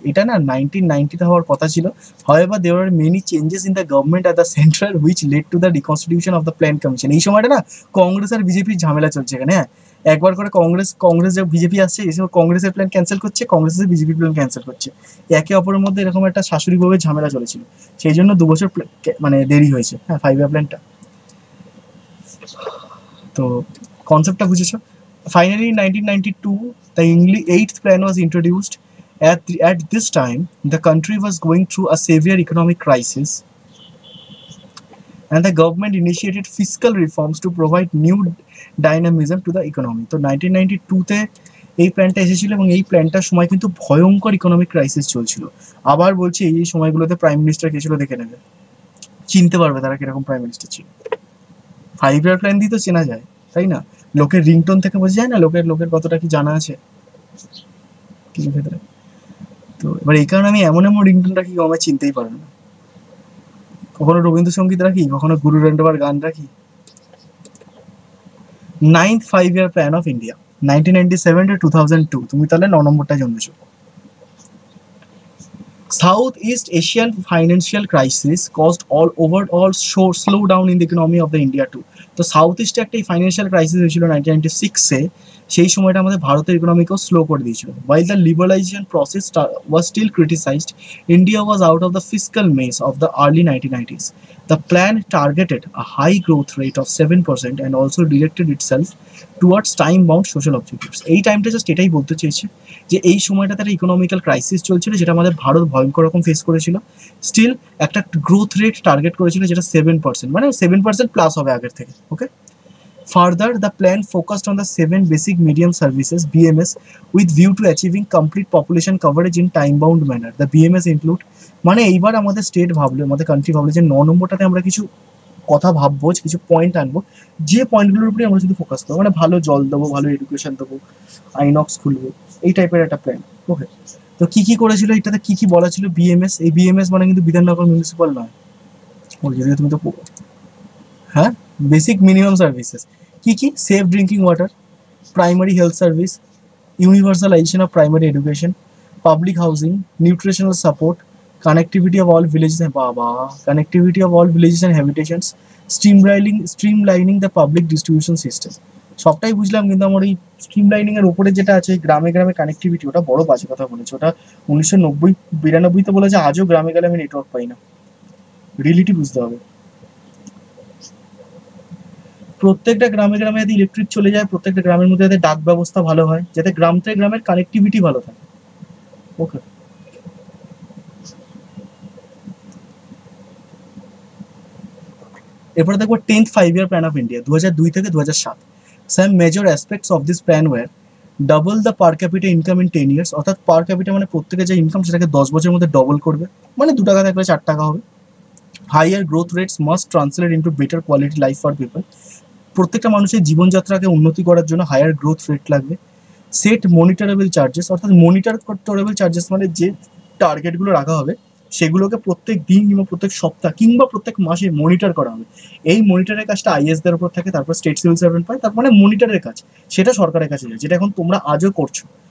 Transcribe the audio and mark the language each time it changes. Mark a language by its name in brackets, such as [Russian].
[Bangla] এটা না 1990-তে হওয়ার কথা ছিল। [English] However there are many changes in the government at the central which led to the reconstitution of the plan commission. [Bangla] এই সময়টা না কংগ্রেস আর বিজেপির ঝামেলা চলছে এখানে, হ্যাঁ, একবার করে কংগ্রেস যে বিজেপি আসছে এসে কংগ্রেসের প্ল্যান ক্যান্সেল করছে, কংগ্রেস এসে বিজেপির প্ল্যান ক্যান্সেল করছে। একে অপরের মধ্যে এরকম একটা শাশুড়ি বউয়ের ঝামেলা চলেছিল, সেই জন্য 2 বছর মানে দেরি হয়েছে। হ্যাঁ, 5 ইয়ার প্ল্যানটা। তো কনসেপ্টটা বুঝেছো? [English] Finally in 1992 the eighth plan was introduced. At this time the country was going through a severe economic crisis and the government initiated fiscal reforms to provide new dynamism to the economy. [Bangla] তো 1992-তে এই প্ল্যানটা এসেছিল এবং এই প্ল্যানটার সময় কিন্তু ভয়ঙ্কর economic crisis চলছিল। আবার বলছি, এই সময়গুলোতে প্রাইম মিনিস্টার কে ছিল দেখে নেবে, চিনতে পারবে তারা কিরকম প্রাইম মিনিস্টার ছিল। 5 ইয়ার প্ল্যান দিয়ে তো চেনা যায়, তাই না? লোকের রিংটোন থেকে বোঝা যায় না লোকের কতটা কি জানা আছে কিছু ক্ষেত্রে। তো এবার এই কারণে আমি এমন রিংটোন রাখি আমার চিনতেই পারবে না। কখনো রবীন্দ্রসঙ্গীত রাখি, কখনো গুরু রবীন্দ্রনাথ গান রাখি। [English] 9th 5 year plan of India 1997 to 2002, [Bangla] তুমি তাহলে 9 নম্বরটা জন্মেছো। [English] Southeast Asian financial crisis caused overall slowdown in the economy of the India too. [Bangla] তো সাউথ ইস্টে একটা ফাইন্যান্সিয়াল ক্রাইসিস হয়েছিল 1996-এ, সেই সময়টা আমাদের ভারতের ইকোনমিকেও স্লো করে দিয়েছিল। [English] While the liberalization process was still criticized, India was out of the fiscal maze of the early 1990s. The plan targeted a high growth rate of 7% and also directed itself towards time-bound social objectives. [Bangla] এই টাইমটা just এটাই বলতে চেয়েছে যে এই সময়টাতে একটা economical crisis চলছিল যেটা আমাদের ভারত ভয়ঙ্কর রকম ফেস করেছিল। স্টিল একটা গ্রোথ রেট টার্গেট করেছিল যেটা 7%, মানে 7% প্লাস হবে আগের থেকে। [English] Okay, Further, the plan focused on the 7 basic medium services (BMS) with view to achieving complete population coverage in time-bound manner. The BMS include, [Bangla] মানে এইবার আমাদের স্টেট ভাবলো, আমাদের কান্ট্রি ভাবলো যে 9 নম্বরটাতে আমরা কিছু কথা ভাববো, কিছু পয়েন্ট আনবো, যে পয়েন্টগুলোর উপরে আমরা শুধু ফোকাস করবো, মানে ভালো জল দেবো, ভালো এডুকেশন দেবো, আইনক্স খুলবো, এই টাইপের একটা প্ল্যান। ওকে, তো কি করেছিল এটাতে, কি বলা ছিল? BMS। এই BMS মানে কিন্তু বিধাননগর মিউনিসিপাল নয়, যদি তুমি তো হ্যাঁ, বেসিক মিনিমাম সার্ভিসেস কি? [English] Safe drinking water, primary health service, universalisation of primary education, public housing, nutritional support, connectivity of all villages, connectivity of all villages and habitations, streamlining the public distribution system. [Bangla] সবটাই বুঝলাম, কিন্তু আমার এই স্ট্রিমলাইনিং এর উপরে যেটা আছে গ্রামে কানেক্টিভিটি, ওটা বড় বাজে কথা বলেছে। ওটা 1990-92-তে বলেছে, আজও গ্রামে গেলে আমি নেটওয়ার্ক পাই না। রিয়েলিটি বুঝতে হবে। প্রত্যেকটা গ্রামে যাতে ইলেকট্রিক চলে যায়, প্রত্যেকটা গ্রামের মধ্যে যাতে ডাক ব্যবস্থা ভালো হয়, যাতে গ্রাম থেকে গ্রামের কানেক্টিভিটি ভালো থাকে। ওকে, এরপরে দেখবো 10th 5 year plan of India 2002 থেকে 2007। [English] Some major aspects of this plan were double the per capita income in 10 years, [Bangla] অর্থাৎ পার ক্যাপিটা মানে প্রত্যেকের যে ইনকাম সেটাকে 10 বছরের মধ্যে ডবল করবে, মানে 2 টাকা থাকলে 4 টাকা হবে। [English] Higher growth rates must translate into better quality life for people, [Bangla] প্রত্যেকটা মানুষের জীবনযাত্রাকে উন্নতি করার জন্য হায়ার গ্রোথ রেট লাগবে। সেট মনিটরেবল চার্জেস, অর্থাৎ মনিটরেবল চার্জেস মানে যে টার্গেটগুলো রাখা হবে সেগুলোকে প্রত্যেক দিন কিংবা প্রত্যেক সপ্তাহ কিংবা প্রত্যেক মাসে মনিটর করা হবে। এই মনিটরের কাজটা আইএসদের উপর থাকে, তারপর স্টেট সিভিল সার্ভেন্ট পায়, তার মানে মনিটরের কাজ সেটা সরকারের কাছে যায়, যেটা এখন তোমরা আজও করছো।